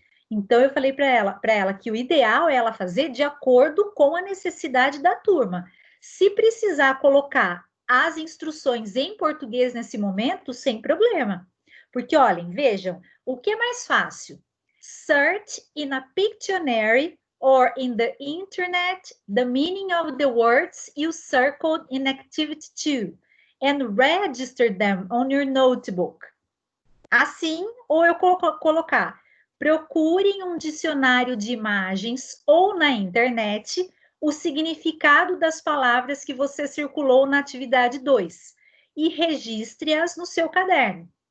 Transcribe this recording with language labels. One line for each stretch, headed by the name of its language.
Portuguese: Então, eu falei para ela que o ideal é ela fazer de acordo com a necessidade da turma. Se precisar colocar as instruções em português nesse momento, sem problema. Porque, olhem, vejam, o que é mais fácil?
English: Search in a Pictionary or in the internet, the meaning of the words you circled in activity 2 and register them on your notebook.
Portuguese: Assim, ou eu colocar, procure em um dicionário de imagens ou na internet o significado das palavras que você circulou na atividade 2 e registre-as no seu caderno.